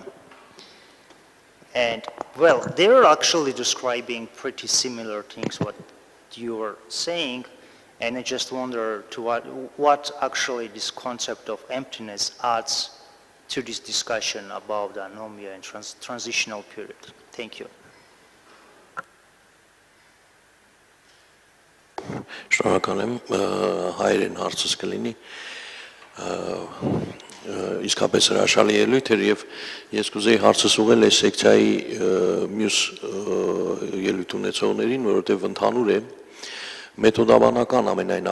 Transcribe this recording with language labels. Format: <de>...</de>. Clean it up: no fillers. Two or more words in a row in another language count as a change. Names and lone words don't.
<en>And, well, they're actually describing pretty similar things what you were saying. And I just wonder to what actually this concept of emptiness adds to this discussion about the anomia and transitional period. Thank you.</en> <hy>Շնորհակալ եմ, հայերեն հարցս կլինի, իսկապես հրաշալի ելույթ էր և ես կուզեի հարցս ուղղել այս սեկցիայի մյուս ելույթ ունեցողներին, որովհետև ընդհանուր է, մեթոդաբանական ամենայն</hy>